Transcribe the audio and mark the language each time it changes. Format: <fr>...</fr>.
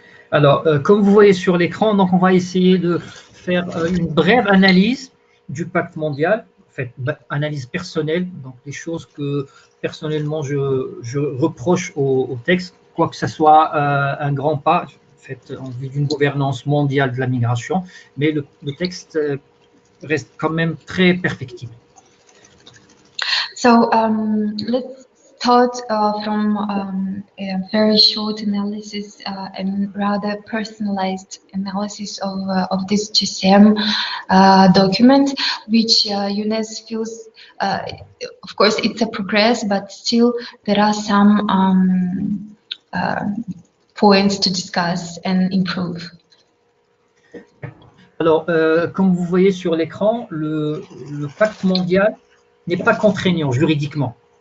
<fr>Alors, comme vous voyez sur l'écran, donc on va essayer de faire une brève analyse du pacte mondial, en fait, analyse personnelle, donc des choses que personnellement je reproche au texte, quoi que ce soit un grand pas fait en vue d'une gouvernance mondiale de la migration, mais le texte reste quand même très perfectible.</fr> <en>So let's start from a very short analysis and rather personalized analysis of this GCM document, which Younes feels, of course, it's a progress, but still there are some points to discuss and improve.</en> <fr>Alors, comme vous voyez sur l'écran, le pacte mondial n'est pas contraignant juridiquement.</fr>